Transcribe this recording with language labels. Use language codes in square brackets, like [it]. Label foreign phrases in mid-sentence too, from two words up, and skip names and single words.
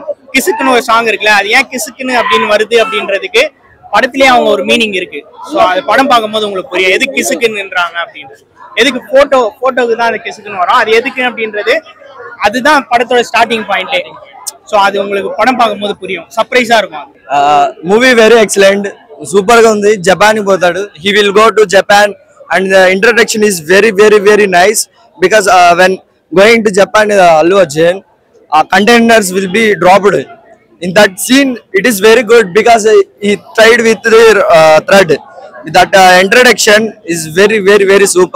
[ta] கிசுக்குன்னு ஒரு சாங் இருக்குல்ல, அது ஏன் கிசுக்குன்னு அப்படின்னு வருது அப்படின்றதுக்கு படத்திலேயே அவங்க ஒரு மீனிங் இருக்கு. ஸோ அது படம் பார்க்கும்போது உங்களுக்கு புரியும் எதுக்கு கிசுக்குன்னுன்றாங்க அப்படின்னு. எதுக்கு போட்டோவுக்கு தான் அது கிசுக்குன்னு வரும், அது எதுக்கு அப்படின்றது அதுதான் படத்தோட [en] starting point. [ta] ஸோ அது உங்களுக்கு படம் பார்க்கும்போது புரியும், சர்ப்ரைஸா இருக்கும். [en] movie very excellent, [te] సూపర్ గా ఉంది. జపాన్ కి పోతాడు, [en] he will go to Japan and the introduction is very nice because when going to Japan Allu Arjun containers will be dropped in that scene. It is very good because he tried with the thread. That introduction is very super.